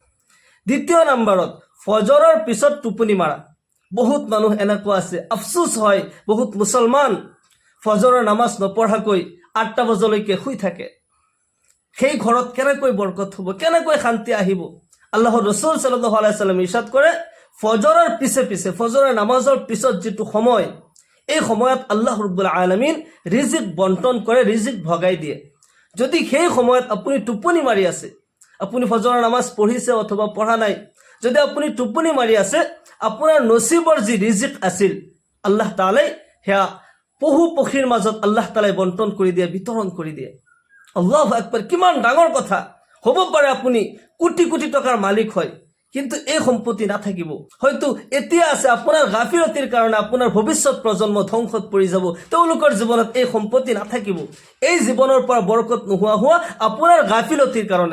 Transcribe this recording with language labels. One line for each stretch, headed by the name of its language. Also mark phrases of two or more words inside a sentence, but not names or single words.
Assamese: 2 নম্বৰত ফজৰৰ পিছত টোপনি মাৰা। বহুত মানুহ এনেকুৱা আছে, আফসোস হয়, বহুত মুছলমান ফজৰৰ নামাজ নপঢ়াকৈ 8টা বজালৈকে শুই থাকে। সেই ঘৰত কেনেকৈ বৰকত হ'ব, কেনেকৈ শান্তি আহিব? আল্লাহৰ ৰাসূল
Arabic: صلى الله عليه وسلم
Assamese: ইৰশাদ কৰে, ফজৰৰ পিছে পিছে, ফজৰৰ নামাজৰ পিছত যিটো সময়, এই সময়ত আল্লাহ ৰব্বুল আলামিন ৰিজিক বণ্টন কৰে, ৰিজিক ভগাই দিয়ে। যদি সেই সময়ত আপুনি টোপনি মাৰি আছে, আপুনি ফজৰৰ নামাজ পঢ়িছে অথবা পঢ়া নাই, যদি আপুনি টোপনি মাৰি আছে, আপোনাৰ নসিবৰ যি ৰিজিক আছিল, আল্লাহ তাআলাই সেয়া পহু পক্ষীৰ মাজত আল্লাহ তাআলাই বণ্টন কৰি দিয়ে, বিতৰণ কৰি দিয়ে।
Arabic: الله أكبر,
Assamese: কিমান ডাঙৰ কথা। হ'ব পাৰে আপুনি কোটি কোটি টকাৰ মালিক হয়, কিন্তু এই সম্পত্তি নাথাকিব। হয়তো এতিয়া আছে, আপোনাৰ গাফিলতিৰ কাৰণে আপোনাৰ ভৱিষ্যত প্ৰজন্ম ধ্বংসত পৰি যাব, তেওঁলোকৰ জীৱনত এই সম্পত্তি নাথাকিব। এই জীৱনৰ পৰা বৰকত নোহোৱা হোৱা আপোনাৰ গাফিলতিৰ কাৰণে।